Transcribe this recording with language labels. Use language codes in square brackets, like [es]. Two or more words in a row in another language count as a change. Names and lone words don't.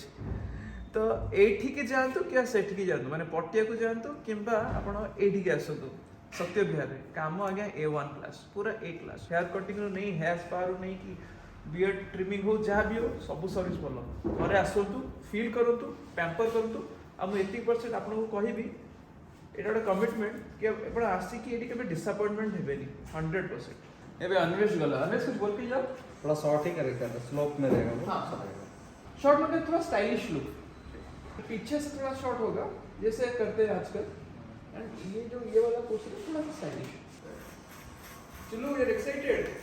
[or] ତ ଏଇଠିକି ଯାଆନ୍ତୁ କି ସେଠିକି ଯାଆନ୍ତୁ, ମାନେ ପଟିଆକୁ ଯାଆନ୍ତୁ କିମ୍ବା ଆପଣ ଏଇଠିକି ଆସନ୍ତୁ ସତ୍ୟ ବିହାରରେ, କାମ ଆଜ୍ଞା A1 କ୍ଲାସ୍, ପୁରା A କ୍ଲାସ୍, [en] hair cuttingru [or] ନେଇ [en] hair sparu [or] ନେଇକି [en] beard trimming [or] ହଉ ଯାହା ବି ହଉ ସବୁ ସର୍ଭିସ୍ ଭଲ। ଘରେ ଆସନ୍ତୁ, ଫିଲ୍ କରନ୍ତୁ, ପ୍ୟାମ୍ପର କରନ୍ତୁ, ଆଉ ମୁଁ 80% ଆପଣଙ୍କୁ କହିବି এটা ଗୋଟେ କମିଟମେଣ୍ଟ କି ଆପଣ ଆସିକି ଏଠି କେବେ ଡିସଆପଏଣ୍ଟମେଣ୍ଟ ହେବେନି 100%। [hi] ଏବେ अन्वेष गला, अन्वेष कुछ बोल के जाओ। थोड़ा शॉर्ट ही करेक्ट है, स्लोप में रहेगा वो। हाँ शॉर्ट मतलब थोड़ा [en] stylish look, [hi] पीछे से थोड़ा शॉर्ट होगा जैसे करते हैं आजकल, एंड ये जो ये वाला पोर्शन है थोड़ा सा स्टाइलिश। [en] चलो we are excited।